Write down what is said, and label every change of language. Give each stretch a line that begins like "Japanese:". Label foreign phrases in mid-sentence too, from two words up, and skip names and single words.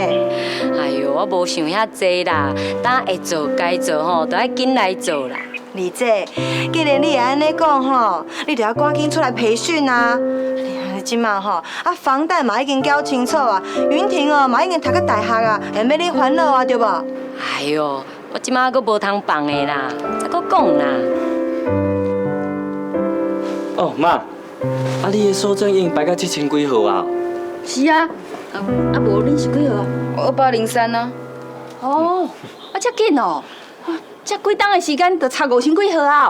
Min Nan Chinese: 哎呦，我无想遐济啦，当会做该做吼，都要紧来做啦。丽姐，既然你会安尼讲吼，你就要赶紧出来培训啊！即马吼，房贷嘛已经缴清楚啊，云婷哦嘛已经读到大学啊，会免你烦恼啊，对无？哎呦，我即马阁无通放的啦，再阁讲啦。哦，妈，啊，你的收证印排到7000几号啊？是啊，啊无你是几号啊 2803啊。哦，啊遮紧哦，遮几档的时间就差5000几号啊？